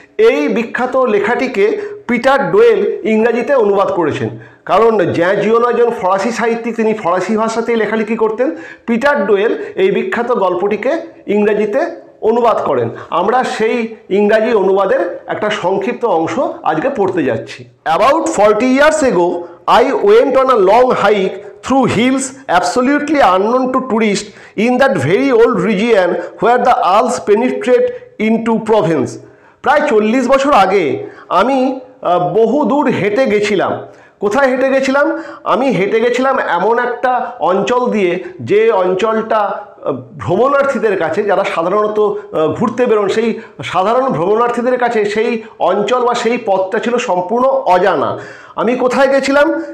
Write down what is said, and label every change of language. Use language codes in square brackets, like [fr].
[bn] এই বিখ্যাত লেখাটিকে পিটার ডোয়েল ইংরাজিতে অনুবাদ করেছেন, কারণ জ্যাঁ জিওনো একজন ফরাসি সাহিত্যিক, তিনি ফরাসি ভাষাতেই লেখালেখি করতেন। পিটার ডোয়েল এই বিখ্যাত গল্পটিকে ইংরাজিতে অনুবাদ করেন। আমরা সেই ইংরাজি অনুবাদের একটা সংক্ষিপ্ত অংশ আজকে পড়তে যাচ্ছি। [en] About 40 years ago, I went on a long hike through hills absolutely unknown to tourists in that very old region where the Alps penetrate into Provence. [bn] প্রায় 40 বছর আগে আমি বহু দূর হেঁটে গেছিলাম। কোথায় হেঁটে গেছিলাম? আমি হেঁটে গেছিলাম এমন একটা অঞ্চল দিয়ে, যে অঞ্চলটা ভ্রমণার্থীদের কাছে, যারা সাধারণত ঘুরতে বেরোন, সেই সাধারণ ভ্রমণার্থীদের কাছে সেই অঞ্চল বা সেই পথটা ছিল সম্পূর্ণ অজানা। আমি কোথায় গেছিলাম?